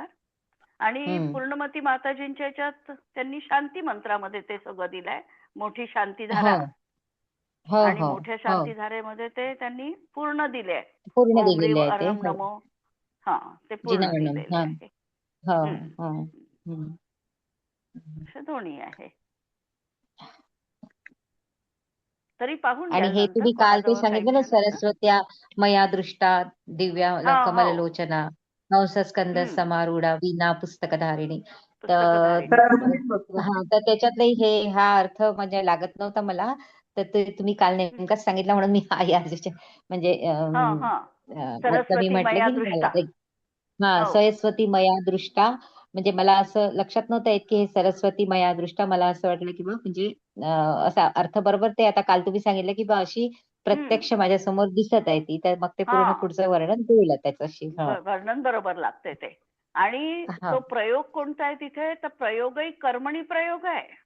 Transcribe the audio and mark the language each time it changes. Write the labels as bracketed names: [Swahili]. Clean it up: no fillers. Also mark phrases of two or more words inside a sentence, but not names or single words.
[Marathi] आणि पूर्णमती माताजींच्या याच्यात त्यांनी शांती मंत्रामध्ये ते सगळं दिलंय, मोठी शांतीधारा, आणि मोठ्या शांतीधारेमध्ये ते त्यांनी पूर्ण दिले, पूर्ण ओम दिलेले ह्रीम आहे ते. अर्हम नमो, ते पूर्ण दिलेले आहे. हो हम्म. हो हम्म. असे दोन्ही आहे. तरी पाहून आणि घ्याल हे नंतर तुम्ही काल ते कोणाजवळ काही सांगितलं ना, मिळालं तर. [Sanskrit] सरस्वत्या मया दृष्टा दिव्या [Marathi] हो. [Sanskrit] कमललोचना हंसस्कंद [Marathi] हम्म. [Sanskrit] समारूढा वीणा पुस्तकधारिणी. [Marathi] तर पुस्तकधारिणी. हा, तर त्याच्यातले हा अर्थ म्हणजे लागत नव्हता मला. तर ते तुम्ही काल नेमकाच सांगितलं म्हणून मी म्हणजे हा हा. आता मी सरस्वती म्हटलं मया की दृष्टा. हो. [Sanskrit] सरस्वती मया दृष्टा. [Marathi] म्हणजे मला असं लक्षात नव्हतं येत की हे [Sanskrit] सरस्वती मया दृष्टा. [Marathi] मला असं वाटलं की बा म्हणजे असा अर्थ बरोबर ते आता काल तुम्ही सांगितलं की बा अशी हम्म. प्रत्यक्ष माझ्या समोर दिसत आहे ती. तर मग ते पूर्ण हा. पुढचं वर्णन होईल त्याच्याशी. वर्णन बरोबर लागते ते. आणि हा तो प्रयोग कोणता आहे तिथे, तर प्रयोगही कर्मणी प्रयोग आहे.